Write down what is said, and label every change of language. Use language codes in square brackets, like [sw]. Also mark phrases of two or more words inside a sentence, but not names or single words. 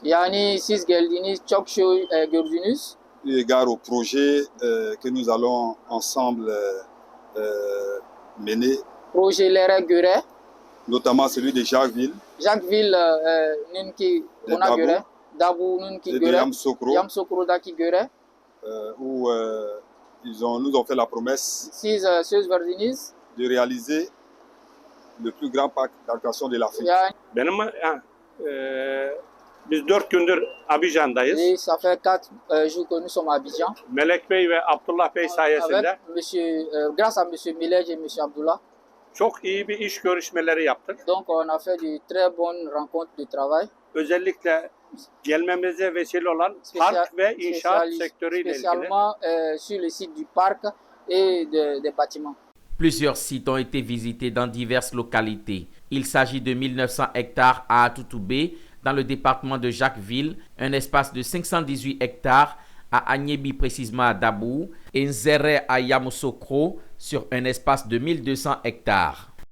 [fr] Eu égard au projet que nous allons ensemble mener, notamment celui de Jacquesville, de Yamoussoukro, où nous ont fait la promesse de réaliser le plus grand parc d'attractions de l'Afrique. [tr] Biz 4 gündür Abidjan'dayız. [fr] Oui, ça fait 4 jours que nous sommes à Abidjan. [tr] Melek Bey ve Abdullah Bey sayesinde [fr] grâce à monsieur Melej et monsieur Abdullah. [tr] Çok iyi bir iş görüşmeleri yaptık. [fr] Donc on a fait de très bonnes rencontres de travail. [tr] Özellikle gelmemize vesile olan park ve inşaat sektörüyle ilgili. [fr] Spécialement sur le site du parc et des bâtiments. Plusieurs sites ont été visités dans diverses localités. Il s'agit de 1900 hectares à Atoutoubé, dans le département de Jacquesville, un espace de 518 hectares à Agnébi, précisément à Dabou, et Nzéré à Yamoussoukro, sur un espace de 1200 hectares.